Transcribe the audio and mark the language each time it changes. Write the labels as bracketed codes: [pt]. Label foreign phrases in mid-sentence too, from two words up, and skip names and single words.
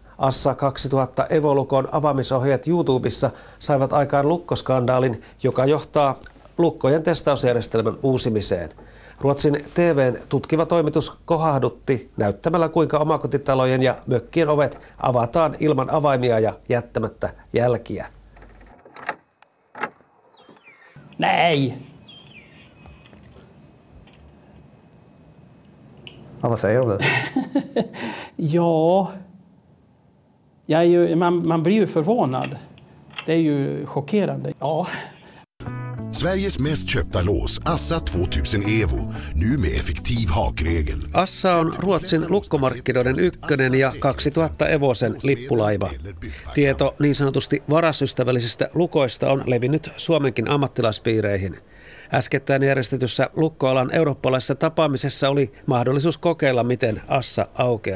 [fi] Assa 2000 Evo-lukon avaamisohjeet YouTubessa saivat aikaan lukkoskandaalin, joka johtaa lukkojen testausjärjestelmän uusimiseen. Ruotsin TV:n tutkiva toimitus kohahdutti näyttämällä, kuinka omakotitalojen ja mökkien ovet avataan ilman avaimia ja jättämättä jälkiä. [sv] Nej! Ja, vad säger du om det? Ja, man blir ju förvånad. Det är ju chockerande. Ja. Sveriges mest köpta lås, Assa 2000 Evo, nu med effektiv hakregel. [fi] Assa on Ruotsin lukkomarkkinoiden ykkönen ja 2000 Evosen lippulaiva. Tieto niin sanotusti varasystävällisistä lukoista on levinnyt Suomenkin ammattilaispiireihin. Äskettäin järjestetyssä lukkoalan eurooppalaisessa tapaamisessa oli mahdollisuus kokeilla, miten Assa aukeaa.